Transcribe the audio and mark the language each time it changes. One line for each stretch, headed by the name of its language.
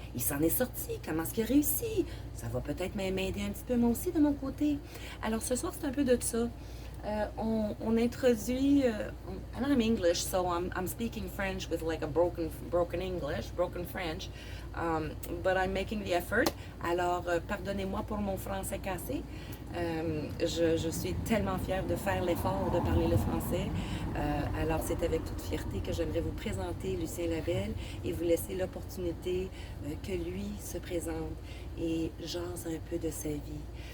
French: Il s'en est sorti. Comment est-ce qu'il a réussi? Ça va peut-être m'aider un petit peu moi aussi de mon côté. » Alors ce soir, c'est un peu de ça. On introduit,
English: and I'm English, so I'm speaking French with like a broken English, broken French, but I'm making the effort.
French: Alors, pardonnez-moi pour mon français cassé. Je suis tellement fière de faire l'effort de parler le français. Alors, c'est avec toute fierté que j'aimerais vous présenter Lucien Labelle et vous laisser l'opportunité que lui se présente et jase un peu de sa vie.